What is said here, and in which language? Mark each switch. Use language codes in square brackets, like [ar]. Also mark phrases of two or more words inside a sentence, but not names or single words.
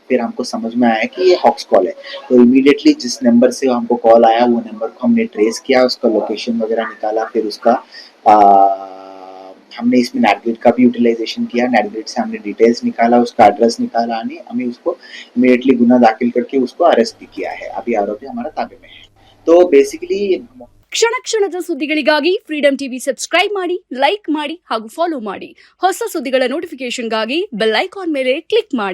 [hi] फिर हमको समझ में आया कि ये [en] hoax call [hi] है. तो इमीडिएटली जिस नंबर से हमको कॉल आया वो नंबर को हमने ट्रेस किया, उसका लोकेशन वगैरह निकाला. फिर उसका हमने इसमें नेटग्रिड का भी यूटिलाइजेशन किया. नेटग्रिड से हमने डिटेल्स निकाला, उसका एड्रेस निकाला, हमें उसको इमीडिएटली गुना दाखिल करके उसको अरेस्ट भी किया है. अभी आरोपी हमारा ताबे में है. तो बेसिकली [kn] ಕ್ಷಣ ಕ್ಷಣದ ಸುದ್ದಿಗಳಿಗಾಗಿ ಫ್ರೀಡಂ ಟಿವಿ ಸಬ್ಸ್ಕ್ರೈಬ್ ಮಾಡಿ, ಲೈಕ್ ಮಾಡಿ ಹಾಗೂ ಫಾಲೋ ಮಾಡಿ. ಹೊಸ ಸುದ್ದಿಗಳ ನೋಟಿಫಿಕೇಶನ್ಗಾಗಿ [en] bell icon [kn] ಮೇಲೆ ಕ್ಲಿಕ್ ಮಾಡಿ.